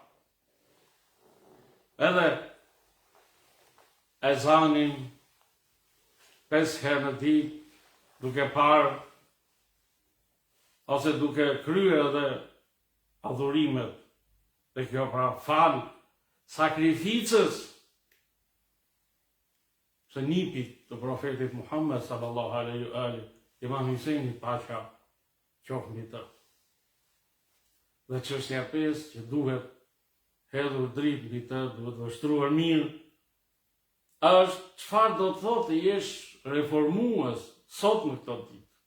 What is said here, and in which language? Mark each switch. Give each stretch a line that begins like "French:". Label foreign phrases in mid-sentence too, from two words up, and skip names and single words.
Albanian: edhe ezanin 5 herë në ditë, duke parë ose duke kryer edhe adhurimet, dhe kjo pra fal sakrificës së nipit të profetit Muhammed
Arabic: صلى الله عليه وآله,
Albanian: Imam Hysejni paqja qoftë mbi të. Dhe çështja 5 që duhet hedhur dritë mbi të, duhet vështruar mirë, është çfarë do të thotë të jesh reformues sot në këtë ditë.